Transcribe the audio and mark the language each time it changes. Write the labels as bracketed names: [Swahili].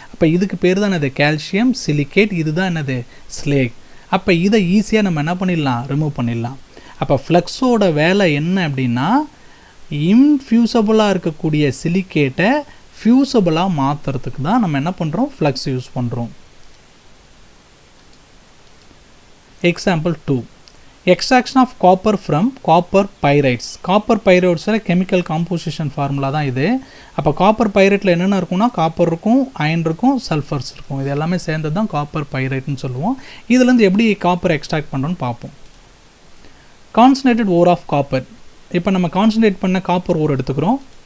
[Tamil] அப்போ இதுக்கு பேர் தான் என்னது, கால்சியம் சிலிக்கேட். இதுதான் என்னது, ஸ்லேக். அப்போ இதை ஈஸியாக நம்ம என்ன பண்ணிடலாம், ரிமூவ் பண்ணிடலாம். அப்போ ஃப்ளக்ஸோட வேலை என்ன அப்படின்னா இன்ஃபியூசபிளாக இருக்கக்கூடிய சிலிக்கேட்டை ஃபியூசபிளாக மாற்றுறதுக்கு தான் நம்ம என்ன பண்ணுறோம், ஃப்ளக்ஸ் யூஸ் பண்ணுறோம். [English] Example 2. Extraction of copper from copper pyrites. [Tamil] Copper பைரைட்ஸில் chemical composition formula தான் இது. அப்போ காப்பர் பைரைட்டில் என்னென்ன இருக்கும்னா காப்பர் இருக்கும், அயன் இருக்கும், சல்ஃபர்ஸ் இருக்கும். இது எல்லாமே சேர்ந்தது தான் காப்பர் பைரைட்னு சொல்லுவோம். இதுலேருந்து எப்படி காப்பர் எக்ஸ்ட்ராக்ட் பண்ணுறோன்னு பார்ப்போம். [English] Concentrated ore of copper. [Tamil] இப்போ நம்ம கான்சன்ட்ரேட் பண்ண காப்பர் ஓர் எடுத்துக்கிறோம்.